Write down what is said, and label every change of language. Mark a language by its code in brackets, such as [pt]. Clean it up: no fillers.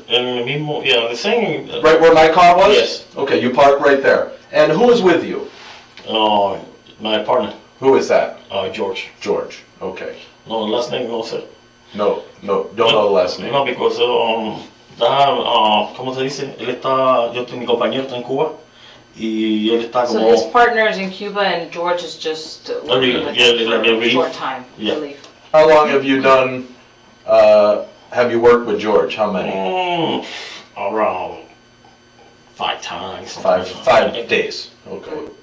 [en] The same. Right where my car was? Yes. Okay, you park right there. And who is with you? My partner. Who is that? George. George. Okay. No, last name, no, sir. No, don't know the last name. No, because, [es] ¿cómo se dice? Mi compañero está en Cuba. Y él está [en] So his partner is in Cuba and George is just working with him for a short time, I believe. How long have you done, have you worked with George? How many? Around 5 times. Five days. Okay.